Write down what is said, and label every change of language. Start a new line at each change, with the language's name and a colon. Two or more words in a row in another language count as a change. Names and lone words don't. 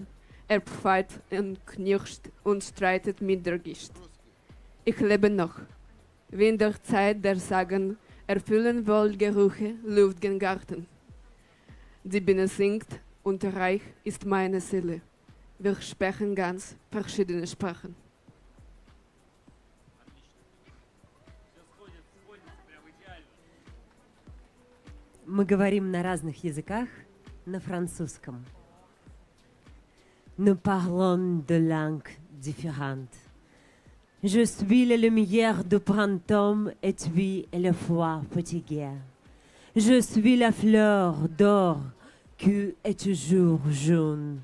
German: Er pfeift und knirscht und streitet mit der Gischt. Ich lebe noch, wie in der Zeit der Sagen erfüllen wohl Gerüche Luft gen Garten. Die Biene singt und reich ist meine Seele. Wir sprechen ganz verschiedene Sprachen.
Russian: Мы говорим на разных языках, на французском.
French: Nous parlons de langues différentes. Je suis la lumière du printemps et tu es le froid fatigué. Je suis la fleur d'or qui est toujours jaune.